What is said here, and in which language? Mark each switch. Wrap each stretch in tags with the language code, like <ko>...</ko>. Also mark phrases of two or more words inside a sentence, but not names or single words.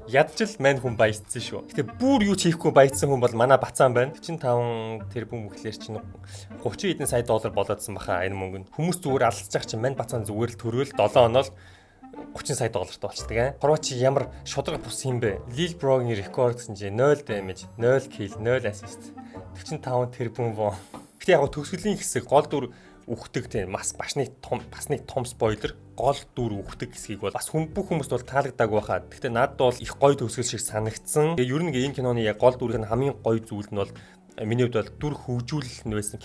<mn>Ядч л мань хүн баяцсан шүү. Гэтэ бүр юу ч хийхгүй баяцсан хүн бол манай бацаан байна. 45 тэрбум гэхлээр чинь 30 хэдэн сая доллар болоодсан баха энэ мөнгө нь. Хүмүүс зүгээр алдчих чах чинь мань бацаан зүгээр л төрөөл 7 оноо л 30 сая доллартай болчихдаг. Хорватч ямар шудраг бус юм бэ? Lil Bro-гийн рекорд гэсэн чинь 0 damage, 0 kill, 0 assist. 45 тэрбум воо. Гэтэ яг төгсгөлийн хэсэг гол дүр үхдэг тийм бас нэг том спойлер гол дүр үхдэг хэсгийг бол бас бүх хүмүүст бол таалагддаг байхаа. Гэтэ надад бол их гоё төгсгөл шиг санагдсан. Тэгээ ер нь энэ киноны яг гол дүрийн хамгийн гоё зүйл нь бол миний хувьд бол дүр хөгжүүлэлт нь байсан.</mn>